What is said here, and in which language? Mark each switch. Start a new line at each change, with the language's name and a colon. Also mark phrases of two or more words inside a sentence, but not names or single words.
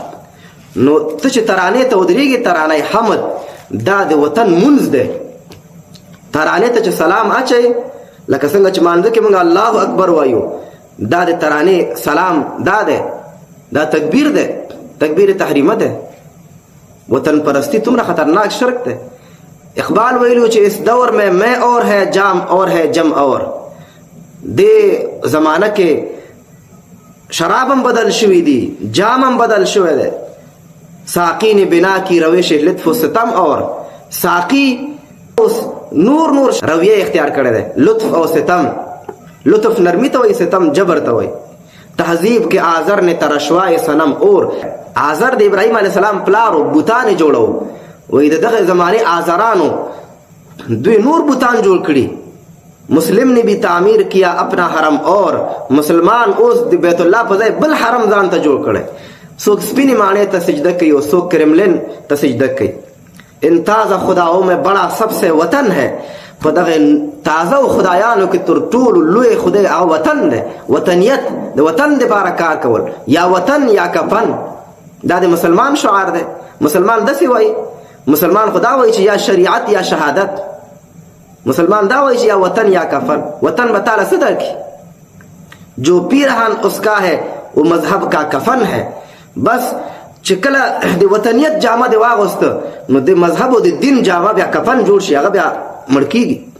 Pashto: نو ته چې ترانې ته ودرېږې، ترانه حمد دا د وطن منځ دی. ترانې ته چې سلام اچئ، لکه څنګه چې مانځه کې موږ
Arabic: الله اکبر
Pashto: وایو، دا د ترانې سلام دا دی، دا تکبیر دی، تکبیر تحریمه دی.
Urdu: وطن پرستی تمہارا خطرناک شرک ہے.
Pashto: اقبال ویلو چې
Urdu: اس دور میں اور ہے جام اور ہے جم اور.
Pashto: دے زمانہ کے شرابم بدل شوی دی، جامم بدل شوی دے.
Urdu: ساقی نے بنا کی روش لطف و ستم اور.
Pashto: ساقی نور نور رویه اختیار کړی دی، لطف او ستم. لطف نرمی ته وایي، ستم جبر ته وایي.
Urdu: تہذیب کے آزر نے ترشوائے صنم اور.
Pashto: آزر د ابراهیم
Arabic: علیه السلام
Pashto: پلارو بوتان جوړو، وای د دغه زمانه آزرانو دوی نور بوتان جوړ کړي.
Urdu: مسلم نے بھی تعمیر کیا اپنا حرم اور.
Pashto: مسلمان اوس د بیت الله په ځای بل حرم ځان ته جوړ کړي. څوک سپینې ماڼۍ ته سجده کوي او څوک کرملن ته سجده کوي.
Urdu: ان تازه خداؤں میں بڑا سب سے وطن ہے.
Pashto: په دغه تازه خدایانو کې تر ټولو لوی خدای او وطن دی. وطنیت د وطن دپاره کار کول، یا وطن یا کفن، دا د مسلمان شعار دی. مسلمان داسې وایي، مسلمان خدا وایي چې یا شریعت یا شهادت. مسلمان دا وایي چې یا وطن یا کفن. وطن به تعالی څه درکړي؟
Urdu: جو پیرهن اس کا ہے وہ مذهب کا کفن ہے.
Pashto: بس چې کله د وطنیت جامه د واغوسته، نو د مذهب او د دین جامه بیا کفن جوړ شي، هغه بیا مړ کېږي.